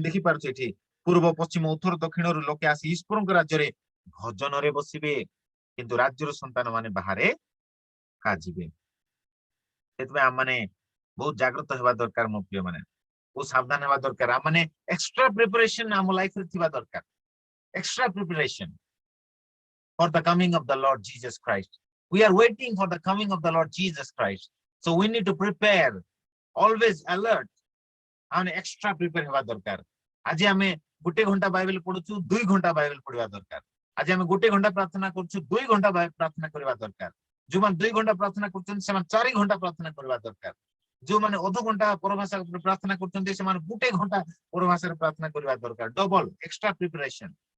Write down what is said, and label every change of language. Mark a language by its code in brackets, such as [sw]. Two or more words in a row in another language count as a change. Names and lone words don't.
[or] ଦେଖିପାରୁଛୁ ଏଠି ପୂର୍ବ ପଶ୍ଚିମ ଉତ୍ତର ଦକ୍ଷିଣରୁ ଲୋକେ ଆସି ଈଶ୍ୱରଙ୍କ ରାଜ୍ୟରେ ଭଜନରେ ବସିବେ କିନ୍ତୁ ରାଜ୍ୟର ସନ୍ତାନ ମାନେ ବାହାରେ ପକାଯିବେ ସେଥିପାଇଁ ଆମମାନେ ବହୁତ ଜାଗ୍ରତ ହେବା ଦରକାର ମୋ ପ୍ରିୟ ମାନେ ବହୁତ ସାବଧାନ ହେବା ଦରକାର ଆମମାନେ [en] extra preparation [or] ଆମ ଲାଇଫରେ ଥିବା ଦରକାର [en] extra preparation for the coming of the Lord Jesus Christ. We are waiting for the coming of the Lord Jesus Christ. So we need to prepare, always alert. [or] ଆମେ [en] extra prepare [or] ହେବା ଦରକାର ଆଜି ଆମେ 1 ଘଣ୍ଟା ବାଇବେଲ ପଢୁଛୁ 2 ଘଣ୍ଟା ବାଇବେଲ ପଢିବା ଦରକାର ଆଜି ଆମେ 1 ଘଣ୍ଟା ପ୍ରାର୍ଥନା କରୁଛୁ 2 ଘଣ୍ଟା ପ୍ରାର୍ଥନା କରିବା ଦରକାର ଯୋଉମାନେ 2 ଘଣ୍ଟା ପ୍ରାର୍ଥନା କରୁଛନ୍ତି ସେମାନେ 4 ଘଣ୍ଟା ପ୍ରାର୍ଥନା କରିବା ଦରକାର ଯୋଉମାନେ ଅଧ ଘଣ୍ଟା ପରଭାଷା ପ୍ରାର୍ଥନା କରୁଛନ୍ତି ସେମାନେ 1 ଘଣ୍ଟା ପରଭାଷାରେ ପ୍ରାର୍ଥନା କରିବା ଦରକାର [en] double extra preparation